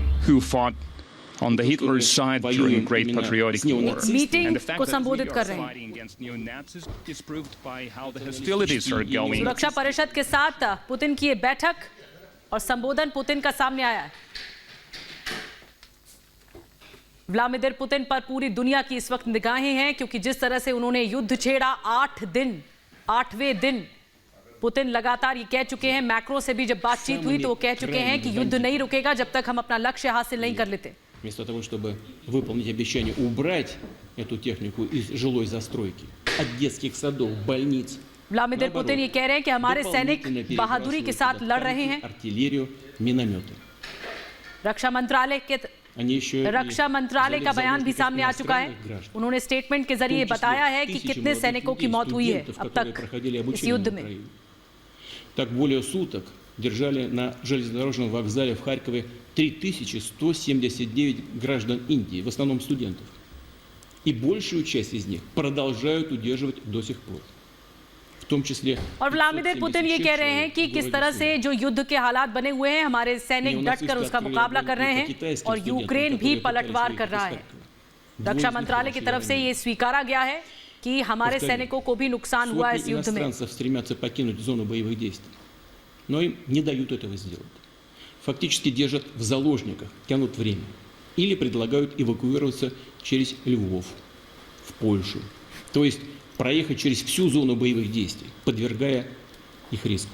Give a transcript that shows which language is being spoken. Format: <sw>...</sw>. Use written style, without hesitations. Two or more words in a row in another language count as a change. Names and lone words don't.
<en>who fought on the Hitler's side during Great Patriotic War.</en> <hi>मीटिंग को संबोधित कर रहे हैं।</hi> <en>fighting against neo-Nazis is proved by how the hostilities are going.</en> <hi>सुरक्षा परिषद के साथ पुतिन की ये बैठक और संबोधन पुतिन का सामने आया है। व्लादिमीर पुतिन पर पूरी दुनिया की इस वक्त निगाहें हैं, क्योंकि जिस तरह से उन्होंने युद्ध छेड़ा 8वें दिन पुतिन लगातार ये कह चुके हैं। मैक्रो से भी जब बातचीत हुई तो वो कह चुके हैं कि युद्ध नहीं रुकेगा जब तक हम अपना लक्ष्य हासिल नहीं कर लेते।</hi> <ru>Вместо того, чтобы выполнить обещание убрать эту технику из жилой застройки, от детских садов, больниц,</ru> <hi>व्लादिमीर पुतिन ये कह रहे हैं कि हमारे सैनिक बहादुरी के साथ लड़ रहे हैं।</hi> <ru>артиллерию, минометы.</ru> <hi>रक्षा मंत्रालय का बयान भी सामने आ चुका है। उन्होंने स्टेटमेंट के जरिए बताया है कि कितने सैनिकों की मौत हुई है अब तक इस युद्ध में।</hi> <ru>Так более суток держали на железнодорожном вокзале в Харькове 3179 граждан Индии, в основном студентов. И большую часть из них продолжают удерживать до сих пор. В том числе...</ru> <hi>और व्लादिमीर पुतिन ये कह रहे हैं कि किस तरह से जो युद्ध के हालात बने हुए हैं, हमारे सैनिक डटकर उसका मुकाबला कर रहे हैं और यूक्रेन भी पलटवार कर रहा है। रक्षा मंत्रालय की तरफ से ये स्वीकारा गया है कि हमारे सैनिकों को भी नुकसान हुआ इस युद्ध में।</hi> <ru>стремятся покинуть зону боевых действий, но им не дают этого сделать. Фактически держат в заложниках, тянут время. Или предлагают эвакуироваться через Львов, в Польшу. То есть проехать через всю зону боевых действий, подвергая их риску.</ru>